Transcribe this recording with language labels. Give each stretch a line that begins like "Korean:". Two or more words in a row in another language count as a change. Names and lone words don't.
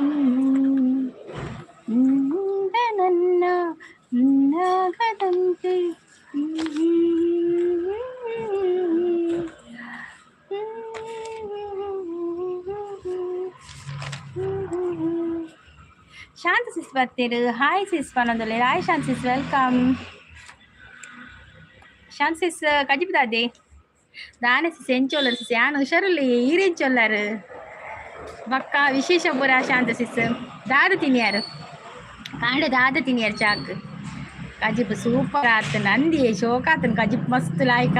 Tulu: ನೀನು ನನ್ನ ನಾಗದಂತೆ ಶಾಂತ ಸಿಸ್ ಬರ್ತೀರು. ಹಾಯ್ ಸಿಸ್ ಪನ್ನೊಂದೊಳ್ಳೆ ಹಾಯ್ ಶಾಂತ ಸಿಸ್ ವೆಲ್ಕಮ್. ಶಾಂತ ಸಿಸ್ ಕಜಿಪಿದಾದೆ ದಾನೆ ಸಿಸ್ ಎಂಚೊಲ್ಲರು ಸಿಸ್ ಯಾನು ಹುಷಾರಲ್ಲಿ ಈರೆಂಚೊಲ್ಲರು ಬಕ್ಕ ವಿಶೇಷ ಪುರ ಶಾಂತ ಸಿಸ್ ದಾದ ತಿನ್ಯಾರು ಕಾಂಡೆ ದಾದ ತಿನ್ಯಾರು ಚಾಕ್ ಕಜಿಪ್ ಸೂಪರ್ ಆತನ ಅಂದಿಯೇ ಶೋಕಾತನ ಕಜಿಪ್ ಮಸ್ತ್ ಲಾಯ್ಕ್